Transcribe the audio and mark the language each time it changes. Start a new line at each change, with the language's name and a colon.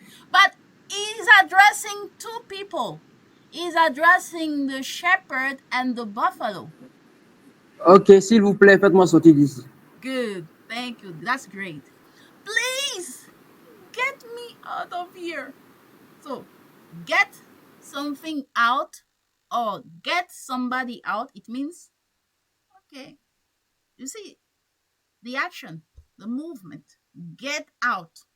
English: But he's addressing two people. He's addressing the shepherd and the buffalo.
French: Ok, s'il vous plaît, faites-moi sortir d'ici.
English: Good. Thank you. That's great. Please, get me out of here. So, get something out or get somebody out, it means, okay, you see, the action, the movement, get out.